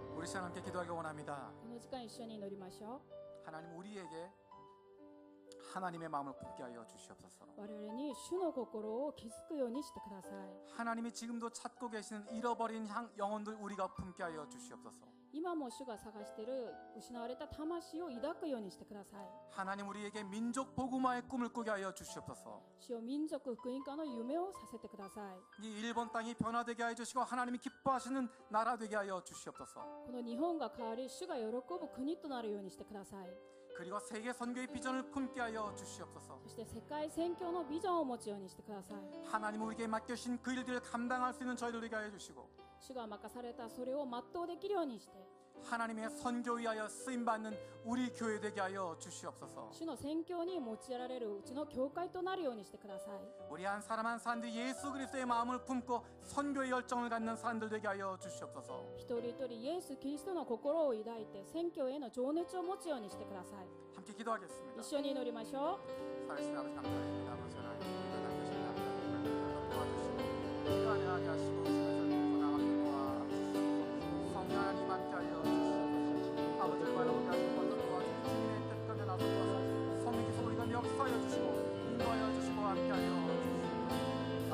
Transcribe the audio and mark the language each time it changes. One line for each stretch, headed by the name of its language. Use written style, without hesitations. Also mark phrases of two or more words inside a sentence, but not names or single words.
Korean: 시간 함께 기도하기 원합니다.
Japanese: この時間一緒に祈りましょ
Korean: 하나님 우리에게 하나님의 마음을 품게 하여 주시옵소서.
Japanese: う。我々に主の心を気づくようにしてください。
Korean: 하나님이 지금도 찾고 계시는 잃어버린 영혼들 우리가 품게 하여 주시옵소서.
Japanese: 今も主が探している失われた魂を抱くようにしてください。
Korean: 하나님 우리에게 민족 복음화의 꿈을 꾸게 하여 주시옵소서.
Japanese: 主よ、民族福音化の夢をさせてください。
Korean: 이 일본 땅이 변화되게 하여 주시고 하나님이 기뻐하시는 나라 되게 하여 주시옵소서.
Japanese: この日本が変わり、主が喜ぶ国となるようにしてください。
Korean: 그리고 세계 선교의 비전을 품게 하여 주시옵소서.
Japanese: そして世界宣教のビジョンを持つようにしてください。
Korean: 하나님 우리에게 맡겨주신 그 일들을 감당할 수 있는 저희들 되게 하여 주시고
Japanese: 主が任されたそれを全うできるようにして、
Korean: 하나님의 선교 위하여 쓰임받는 우리 교회 되게 하여 주시옵소서.
Japanese: 主の宣教に用いられるうちの教会となるようにしてください。
Korean: 우리 한 사람 한 사람들이 예수 그리스도의 마음을 품고 선교의 열정을 갖는 사람들 되게 하여 주시옵소서.
Japanese: 一人一人イエス・キリストの心を抱いて宣教への情熱を持つようにしてください。
Korean: 함께 기도하겠습니다.
Japanese: 一緒に祈りましょう。
Korean: 살아계신 아버지 감사드립니다. 아버지 하나님 우리가 남겨주신 남편을 도와주시고 우리가 안녕하게 하시고 주변에서 나가는 도와주시고 성령 하나님 함께 하여 주시옵소서. 아버지를 바라보게 하시고 먼저 도와주시고 주님의 뜻가운데 나서 도와주시고 성령께서 우리가 역사하여 주시고 인도하여 주시고 함께 하여 주시옵소서.